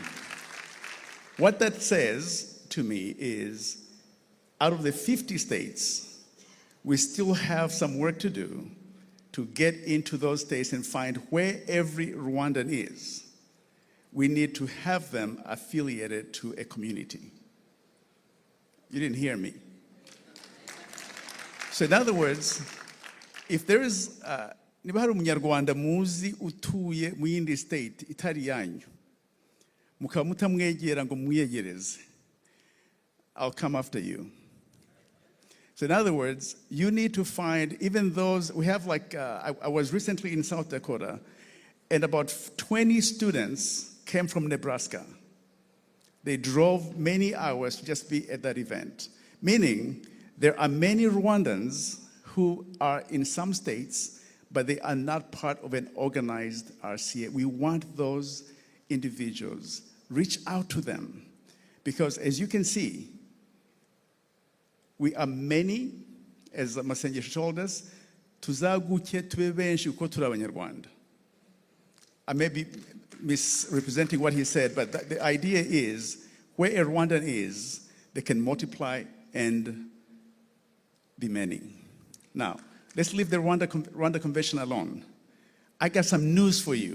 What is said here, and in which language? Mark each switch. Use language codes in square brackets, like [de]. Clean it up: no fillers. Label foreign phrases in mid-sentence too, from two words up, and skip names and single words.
[en] What that says to me is, out of the 50 states, we still have some work to do to get into those states and find where every Rwandan is. We need to have them affiliated to a community. You didn't hear me. So in other words, if there is, [rw] niba hari umunyarwanda muzi utuye mu yindi state itari yanyu, mukaba mutamwegera ngo muyegereze, [en] I'll come after you. So in other words, you need to find even those, we have like, I was recently in South Dakota, and about 20 students came from Nebraska. They drove many hours to just be at that event. Meaning, there are many Rwandans who are in some states, but they are not part of an organized RCA. We want those individuals. Reach out to them. Because as you can see, we are many, as Masengesho told us, [rw] tuzaguke tube benshi uko turi abanyarwanda. [en] I may be misrepresenting what he said, but the idea is, where a Rwandan is, they can multiply and be many. Now, let's leave the Rwanda Convention alone. I got some news for you.